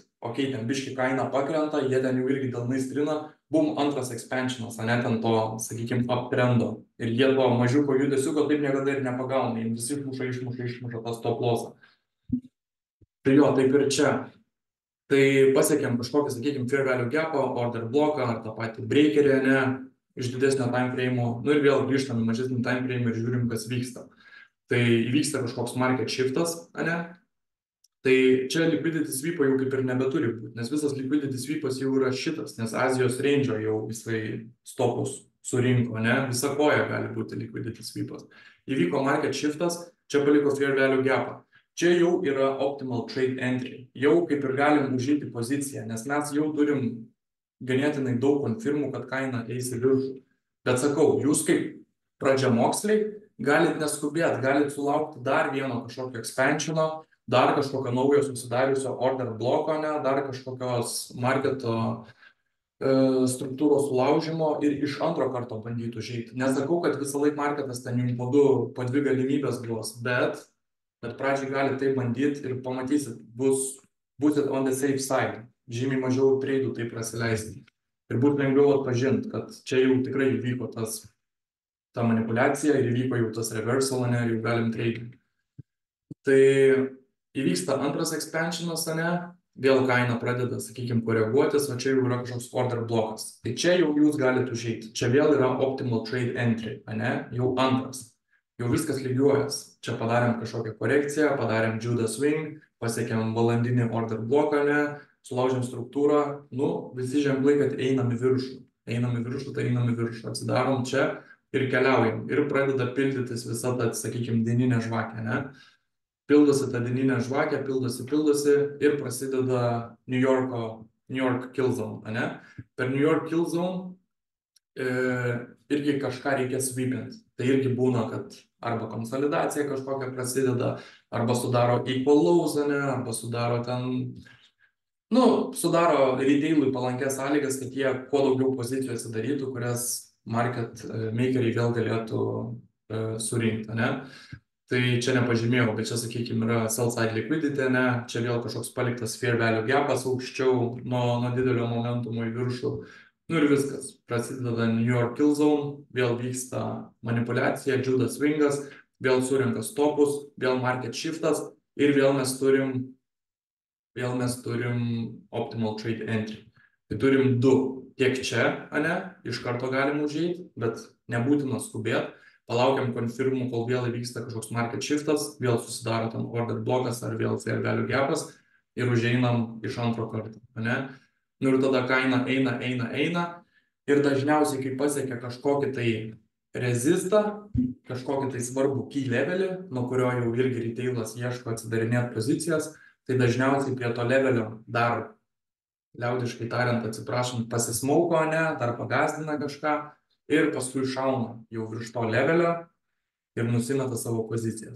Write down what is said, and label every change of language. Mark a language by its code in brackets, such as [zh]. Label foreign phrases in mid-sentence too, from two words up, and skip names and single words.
[lt] Ok, ten biški kaina pakrenta, jie ten jau irgi delnais trina, bum, antras expansionas, ne ten to, sakykime, uptrendo. Ir jie to mažiuko judesiuko taip niekada ir nepagauna, jiems visi išmuša tą [en] stop lossą. [lt] Tai jo, taip ir čia. Tai pasiekėm kažkokį, sakykime, [en] fair value gapą, order bloką, [lt] ar tą patį breakerį, ne, iš didesnio [en] time frame'o, [lt] nu ir vėl grįžtam į mažesnį [en] time frame [lt] ir žiūrim, kas vyksta. Tai įvyksta kažkoks [en] market shiftas, [lt] ne? Tai čia [en] liquidity sweep [lt] jau kaip ir nebeturi būti, nes visas [en] liquidity sweepas [lt] jau yra šitas, nes Azijos range jau jisai stopus surinko, ne? Visa koja gali būti [en] liquidity sweepas. [lt] Įvyko [en] market shiftas, [lt] čia paliko [en] fair value gapą. [lt] Čia jau yra [en] optimal trade entry. [lt] Jau kaip ir galim užeiti poziciją, nes mes jau turim ganėtinai daug konfirmų, kad kaina eis į viršų. Bet sakau, jūs kaip pradžiamoksliai galit neskubėti, galit sulaukti dar vieno kažkokio expansiono, dar kažkokio naujo susidariusio [en] order bloko, [lt] ne, dar kažkokios marketo struktūros sulaužimo ir iš antro karto bandytų žaisti. Nesakau, kad visą laiką marketas ten jums po dvi galimybės duos, bet pradžiai galite tai bandyti ir pamatysit, būsit [en] on the safe side. [lt] Žymiai mažiau treidų tai prasileisti. Ir būtų lengviau atpažinti, kad čia jau tikrai įvyko ta manipuliacija ir įvyko jau tas reversal, ne, ir jau galim treidinti. Tai įvyksta antras expansionas, ne, vėl kaina pradeda, sakykime, koreguotis, o čia jau yra kažkoks [en] order blokas. [lt] Tai čia jau jūs galite užeiti. Čia vėl yra [en] optimal trade entry, [lt] ne, jau antras. Jau viskas lygiuojas. Čia padarėm kažkokią korekciją, padarėm [en] judas swing, [lt] pasiekėm valandinį [en] order bloką, [lt] ne, sulaužėm struktūrą, nu, visi ženklai, kad einam į viršų. Einam į viršų, atsidarom čia ir keliaujam. Ir pradeda pildytis visa ta, sakykime, dieninė žvakė, ne? Pildosi ta dieninė žvakė, pildosi ir prasideda [en] New York kill zone, [lt] ne? Per [en] New York kill zone [lt] irgi kažką reikia sweepinti. Tai irgi būna, kad arba konsolidacija kažkokia prasideda, arba sudaro [en] equal lows, [lt] ne? Arba sudaro ten... Nu, sudaro retailui palankės sąlygas, kad jie kuo daugiau pozicijų atsidarytų, kurias [en] market makeriai [lt] vėl galėtų surinkti, ne? Tai čia nepažymėjau, bet čia, sakykime, yra [en] sell side liquidity, [lt] ne? Čia vėl kažkoks paliktas [en] fair value gapas [lt] aukščiau nuo didelio momentumo į viršų. Nu ir viskas. Prasideda [en] New York kill zone, [lt] vėl vyksta manipuliacija, [en] judas swingas, [lt] vėl surinka stopus, vėl [en] market shiftas [lt] ir vėl mes turim [en] optimal trade entry. [lt] Tai turim du. Tiek čia, ne, iš karto galim užeiti, bet nebūtina skubėti. Palaukiam konfirmų, kol vėl įvyksta kažkoks [en] market shiftas, [lt] vėl susidaro ten [en] order blokas [lt] ar vėl [en] fair value gapas [lt] ir užeinam iš antro karto, ne. Nu ir tada kaina eina ir dažniausiai, kai pasiekia kažkokį tai rezistą, kažkokį tai svarbų [en] key levelį, [lt] nuo kurio jau irgi retailas ieško atsidarinėti pozicijas, tai dažniausiai prie to levelio dar, liaudiškai tariant, atsiprašant, pasismauko, ne, dar pagazdina kažką ir paskui šauna jau virš to levelio ir nusimeta savo pozicijas.